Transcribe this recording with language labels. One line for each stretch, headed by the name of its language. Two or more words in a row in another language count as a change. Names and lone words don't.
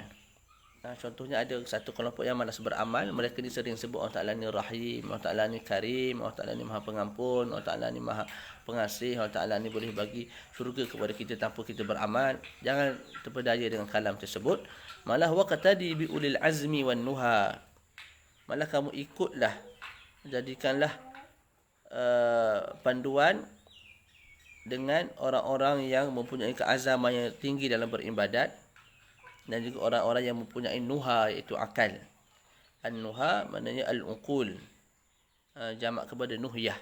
Malay: Contohnya ada satu kelompok yang malas beramal, mereka ni sering sebut Allah Ta'ala ni Rahim, Allah Ta'ala ni Karim, Allah Ta'ala ni Maha Pengampun, Allah Ta'ala ni Maha Pengasih, Allah Ta'ala ni boleh bagi syurga kepada kita tanpa kita beramal. Jangan terpedaya dengan kalam tersebut. Malah
Arabic: واقتد بأولي العزم والنهى,
Malay: malah kamu ikutlah, jadikanlah panduan dengan orang-orang yang mempunyai keazaman yang tinggi dalam beribadat dan juga orang-orang yang mempunyai nuha, iaitu akal. An-nuha maknanya al-uqul, jamak kepada nuhyah.